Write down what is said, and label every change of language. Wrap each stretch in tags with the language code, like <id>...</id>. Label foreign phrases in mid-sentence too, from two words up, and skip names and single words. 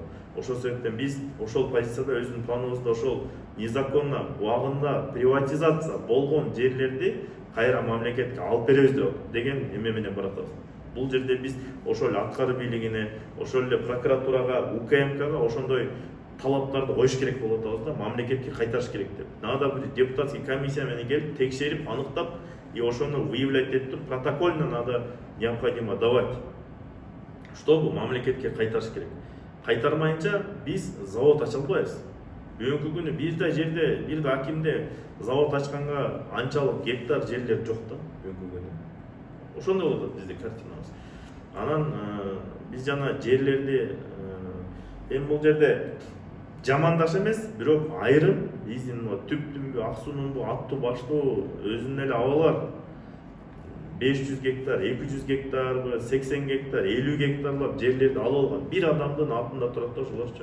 <ky>Ошол себептен биз ошол позицияда өзүнүн планыбызда ошол незаконно убагында приватизация болгон жерлерди кайра мамлекетке алып беребиз деген эме менен баратабыз. Бул жерде биз ошол эле аткаруу бийлигине, ошол эле прокуратурага, УКМКга ошондой талаптарды коюш керек болуп атабыз да, мамлекетке кайтарыш керек деп. Надо бир</ky> <ru>депутатский комиссия</ru> <ky>менен келип текшерип, аныктап, и ошону выявлять этип туруп,</ky> <ru>протокольно надо необходимо давать, чтобы</ru> <ky>мамлекетке кайтарыш керек. Кайтармайынча биз завод ача албайбыз. Бүгүнкү күнү бир да жерде, бир да акимде завод ачканга анчалык гектар жерлер жок да бүгүнкү күнү. Ошондой болуп атат бизде картинабыз. Анан биз жана жерлерди бул жерде жамандаш эмес, бирок айрым биздин Түптүнбү, Ак Суунунбу, Аттуу Баштуу өзүнүн эле абалар 500 гектар, 200 гектар, 80 гектар, 50 гектарлап жерлерди алып алган бир адамдын атында турат да ошолорчу.</ky>